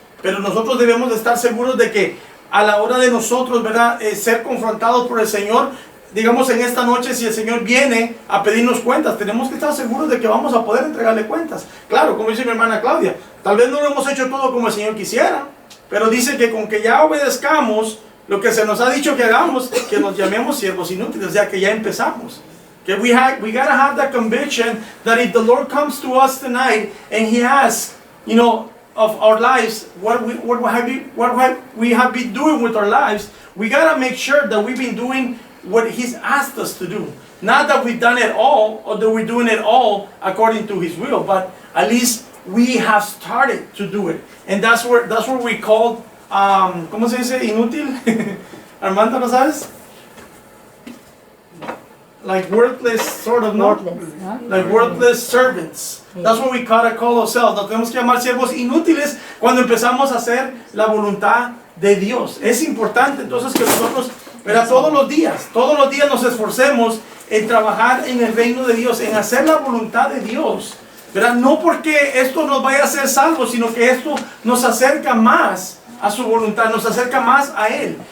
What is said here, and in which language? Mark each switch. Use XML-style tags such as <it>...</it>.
<es>Pero nosotros debemos de estar seguros de que a la hora de nosotros, ¿verdad?, ser confrontados por el Señor, digamos en esta noche, si el Señor viene a pedirnos cuentas, tenemos que estar seguros de que vamos a poder entregarle cuentas. Claro, como dice mi hermana Claudia, tal vez no lo hemos hecho todo como el Señor quisiera, pero dice que con que ya obedezcamos lo que se nos ha dicho que hagamos, que nos llamemos siervos inútiles, o sea que ya empezamos. Que</es> <en>we gotta have that conviction that if the Lord comes to us tonight and He asks, you know, of our lives, what we have been doing with our lives, we gotta make sure that we've been doing what He's asked us to do. Not that we've done it all, or that we're doing it all according to His will, but at least we have started to do it. And that's where we call,</en> <es>¿cómo se dice? Inútil.</es> <en>Armando,</en> <es>¿no sabes?</es> <en>Like worthless, sort of, no? Worthless,</en> <es>¿no?</es> <en>Like worthless servants. That's what we call ourselves.</en> <es>Nos tenemos que llamar siervos inútiles cuando empezamos a hacer la voluntad de Dios. Es importante entonces que nosotros, ¿verdad? Todos los días nos esforcemos en trabajar en el reino de Dios, en hacer la voluntad de Dios, ¿verdad? No porque esto nos vaya a hacer salvos, sino que esto nos acerca más a su voluntad, nos acerca más a Él.</es>